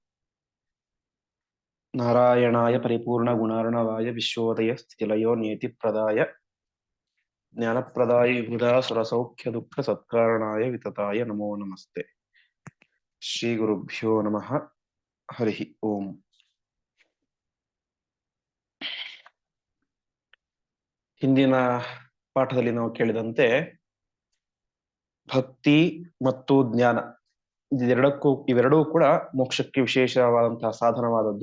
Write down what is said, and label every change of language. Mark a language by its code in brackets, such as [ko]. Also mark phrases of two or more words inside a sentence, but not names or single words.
[sa] नारायणाय परिपूर्णगुणार्णवाय विश्वोदय स्थितिलयो नियतिप्रदाय ज्ञानप्रदाय विबुधासुरसौख्यदुःखसत्कारणाय वितताय नमो नमस्ते। श्रीगुरुभ्यो नमः। हरिः ओम्। [kn] ಹಿಂದಿನ ಪಾಠದಲ್ಲಿ ನಾವು ಕೇಳಿದಂತೆ ಭಕ್ತಿ ಮತ್ತು ಜ್ಞಾನ ಇವೆರಡೂ ಕೂಡ ಮೋಕ್ಷಕ್ಕೆ ವಿಶೇಷವಾದಂತಹ ಸಾಧನವಾದದ್ದು.